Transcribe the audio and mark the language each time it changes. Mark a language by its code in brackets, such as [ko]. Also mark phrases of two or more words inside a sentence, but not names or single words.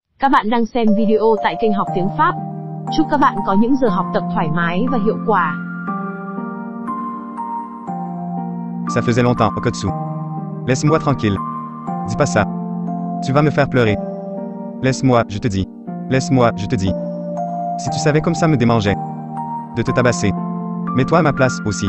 [vi] Các bạn đang xem video tại kênh Học Tiếng Pháp. Chúc các bạn có những giờ học tập thoải mái và hiệu quả. [fr] Ça faisait longtemps, Okotsu. Laisse-moi tranquille. Dis pas ça. Tu vas me faire pleurer. Laisse-moi, je te dis. Laisse-moi, je te dis. Si tu savais comme ça me démangeait. De te tabasser. Mets-toi à ma place, aussi.